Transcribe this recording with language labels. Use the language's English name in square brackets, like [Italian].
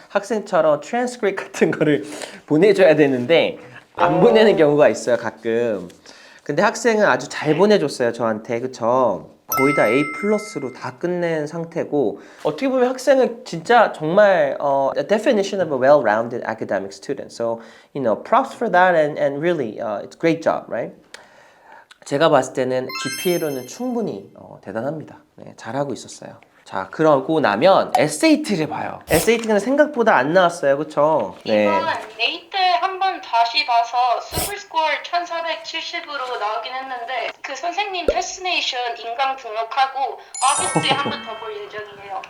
[Korean] 학생처럼 트랜스크립트 같은 거를 보내줘야 되는데 안 보내는 경우가 있어요, 가끔. 근데 학생은 아주 잘 보내줬어요, 저한테. 그쵸? 거의 다 A 플러스로 다 끝낸 상태고 어떻게 보면 학생은 진짜 정말 [English] a definition of a well-rounded academic student. So, props for that and really it's a great job, right? [Korean] 제가 봤을 때는 GPA로는 충분히 대단합니다. 네, 잘하고 있었어요. 자, 그러고 나면 SAT를 봐요. SAT는 생각보다 안 나왔어요, 그쵸? 네. 이건 A 때 한 번 다시 봐서 슈퍼스코어 1470으로 나오긴 했는데 그 선생님 테스네이션 인강 등록하고 아기스트에 한 번 더 볼 예정이에요.